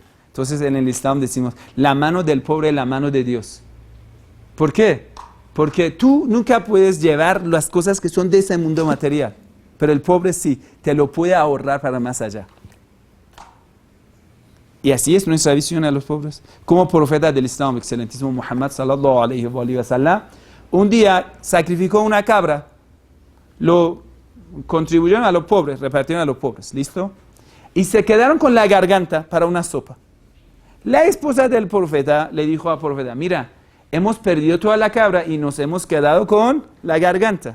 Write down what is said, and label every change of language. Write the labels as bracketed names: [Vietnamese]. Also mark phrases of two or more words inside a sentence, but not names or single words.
[Spanish] Entonces en el Islam decimos, la mano del pobre es la mano de Dios. ¿Por qué? Porque tú nunca puedes llevar las cosas que son de ese mundo material. Pero el pobre sí, te lo puede ahorrar para más allá. Y así es nuestra visión a los pobres. Como profeta del Islam, excelentísimo Muhammad [Arabic] صلى الله عليه وسلم, [Spanish] un día sacrificó una cabra, lo contribuyeron a los pobres, repartieron a los pobres, ¿listo? Y se quedaron con la garganta para una sopa. La esposa del profeta le dijo al profeta, mira, hemos perdido toda la cabra y nos hemos quedado con la garganta.